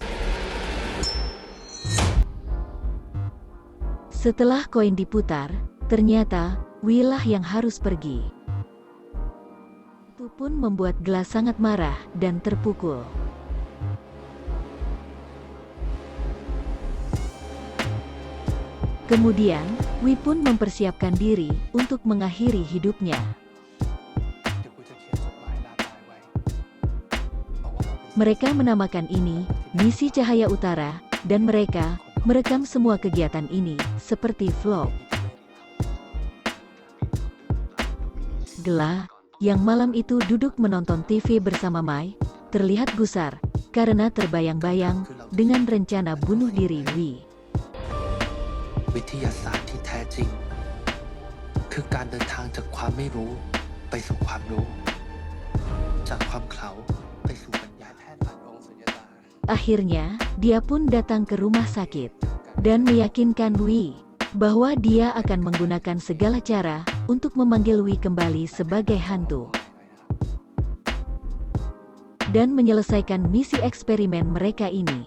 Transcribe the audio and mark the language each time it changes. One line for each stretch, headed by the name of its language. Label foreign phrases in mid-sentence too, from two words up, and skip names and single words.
Indonesian: Setelah koin diputar, ternyata Wee lah yang harus pergi. Itu pun membuat Gla sangat marah dan terpukul. Kemudian, Wee pun mempersiapkan diri untuk mengakhiri hidupnya.
Thai: เดี๋ยวกูจะเขียนจดหมายลาตายไว้บอกว่าเราเป็น
Indonesian: Mereka menamakan ini Misi Cahaya Utara, dan mereka merekam semua kegiatan ini seperti vlog. Gla, yang malam itu duduk menonton TV bersama Mai, terlihat gusar karena terbayang-bayang dengan rencana bunuh diri Wee.
Thai: วิทยาศาสตร์ที่แท้จริง คือการเดินทางจากความไม่รู้ไปสู่ความรู้ จากความเขลาไปสู่ปัญญาแพทย์ผ่านองค์สุญญตา
Indonesian: Akhirnya, dia pun datang ke rumah sakit dan meyakinkan Wee bahwa dia akan menggunakan segala cara untuk memanggil Wee kembali sebagai hantu dan menyelesaikan misi eksperimen mereka ini.